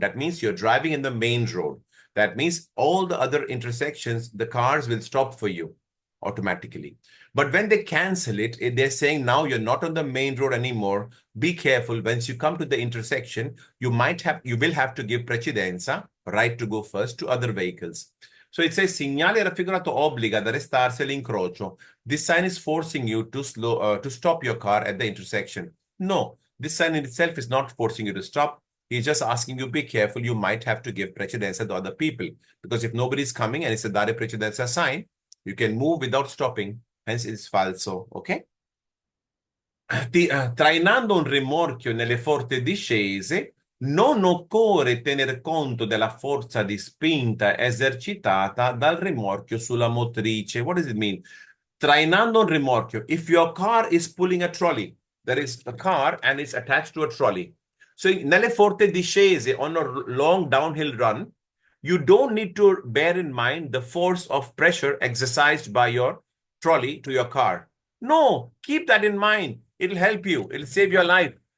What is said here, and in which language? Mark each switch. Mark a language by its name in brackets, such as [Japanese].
[English] That means you're driving in the main road. That means all the other intersections, the cars will stop for you automatically. But when they cancel it, they're saying now you're not on the main road anymore. Be careful. Once you come to the intersection, you will have to give precedenza, right to go first, to other vehicles. So it says [Italian] segnale raffigurato obbliga ad arrestarsi all'incrocio. [English] This sign is forcing you to stop your car at the intersection. No, this sign in itself is not forcing you to stop. He's just asking you, be careful. You might have to give precedenza to other people. Because if nobody's coming and it's a dare precedenza sign, you can move without stopping. Hence, it's falso. Okay? [Italian] Trainando un rimorchio nelle forti discese, non occorre tener conto della forza di spinta esercitata dal rimorchio sulla motrice. [English] What does it mean? [Italian] Trainando un rimorchio. [English] If your car is pulling a trolley, there is a car and it's attached to a trolley. So [Italian] nelle forti discese, [English] on a long downhill run, you don't need to bear in mind the force of pressure exercised by your trolley to your car. No, keep that in mind. It'll help you. It'll save your life.